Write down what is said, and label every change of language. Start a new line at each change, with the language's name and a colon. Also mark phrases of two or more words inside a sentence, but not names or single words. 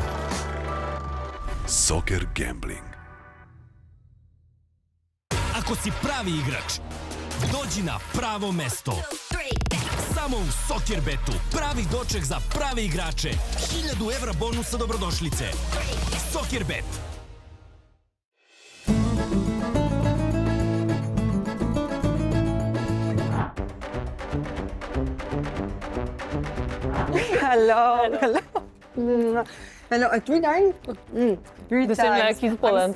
English: Soccer Gambling.
Serbian: Ako si pravi igrač, dođi na pravo mesto. Samo u Soccerbetu. Pravi doček za prave igrače. 1000 evra bonusa dobrodošlice. Soccerbet.
English: Hello. Hello, 3 times? 3 The same like in Poland.